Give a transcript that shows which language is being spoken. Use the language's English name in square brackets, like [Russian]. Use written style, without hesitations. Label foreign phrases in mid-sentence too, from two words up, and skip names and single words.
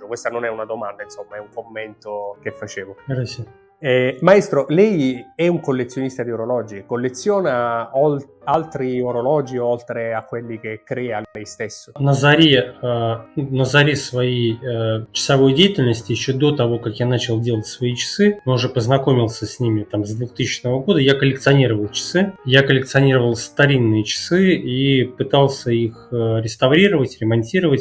[Italian] Questa non è una domanda, insomma, è un commento che facevo. Grazie. Maestro, lei è un collezionista di orologi, colleziona altri orologi oltre a quelli che crea lei stesso? [Russian] На заре своей часовой деятельности, еще до того, как я начал делать свои часы, но уже познакомился с ними с 2000 года, я коллекционировал часы. Я коллекционировал старинные часы и пытался их реставрировать, ремонтировать.